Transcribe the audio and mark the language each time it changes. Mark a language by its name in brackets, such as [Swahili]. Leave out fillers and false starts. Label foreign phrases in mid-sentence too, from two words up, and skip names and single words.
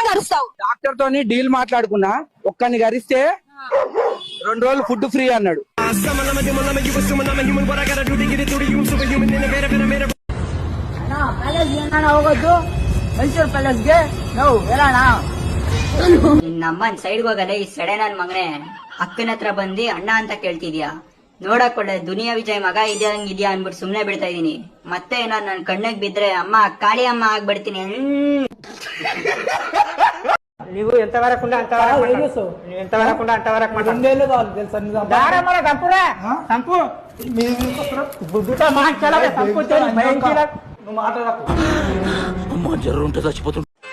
[Telugu] చూస్తావు. డాక్టర్ తోని డీల్ మాట్లాడుకున్నా, ఒక్కని గరిస్తే 2 రోజులు [English] food free [Telugu] అన్నాడు. [Kannada] ಹೋಗೋದು ಮೈಸೂರು ಪ್ಯಾಲೇಸ್ಗೆ ನಾವು ಹೇಳೋಣ. ನಮ್ಮನ್ ಸೈಡ್ ಹೋಗಲ್ಲ ಈ ಸಡೆ ನನ್ ಮಗನೇ ಅಕ್ಕನ ಹತ್ರ ಬಂದಿ ಅಣ್ಣ ಅಂತ ಕೇಳ್ತಿದ್ಯಾ. ನೋಡಕ್ ಒಳ್ಳೆ ದುನಿಯಾ ವಿಜಯ್ ಮಗ ಇದ್ಯಾ ಅನ್ಬಿಟ್ಟು ಸುಮ್ನೆ ಬಿಡ್ತಾ ಇದೀನಿ. ಮತ್ತೆ ನಾನು ನನ್ ಕಣ್ಣಿಗೆ ಬಿದ್ರೆ ಅಮ್ಮ ಕಾಳಿ ಅಮ್ಮ ಆಗ್ಬಿಡ್ತೀನಿ. [Telugu] నీవు ఎంతవరకు ఎంతవరకు అంతవరకు సంపు బుద్ధుతో మాట్లాడాలి. నువ్వు మాట్లాడకు అమ్మ జర్రుంటే చచ్చిపోతుంది.